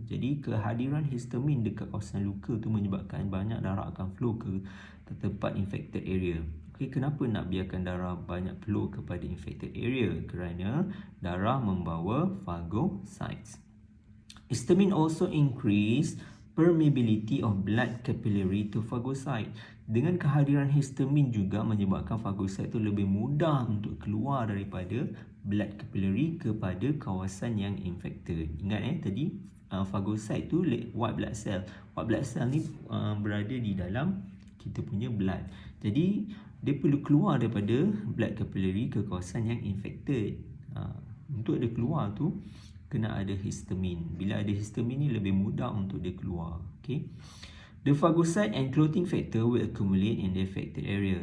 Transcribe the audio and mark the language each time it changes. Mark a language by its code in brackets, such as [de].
[ms] Jadi kehadiran histamine dekat kawasan luka tu menyebabkan banyak darah akan flow ke tempat infected area. Okay, kenapa nak biarkan darah banyak flow kepada infected area? Kerana darah membawa phagocytes. [en] Histamine also increase permeability of blood capillary to phagocyte. [ms] Dengan kehadiran histamine juga menyebabkan phagocyte itu lebih mudah untuk keluar daripada blood capillary kepada kawasan yang infected. Ingat tadi phagocyte tu white blood cell. White blood cell ni berada di dalam kita punya blood. Jadi dia perlu keluar daripada blood capillary ke kawasan yang infected. Untuk dia keluar tu kena ada histamine. Bila ada histamine ni lebih mudah untuk dia keluar. Okay. [en] The phagocyte and clotting factor will accumulate in the affected area.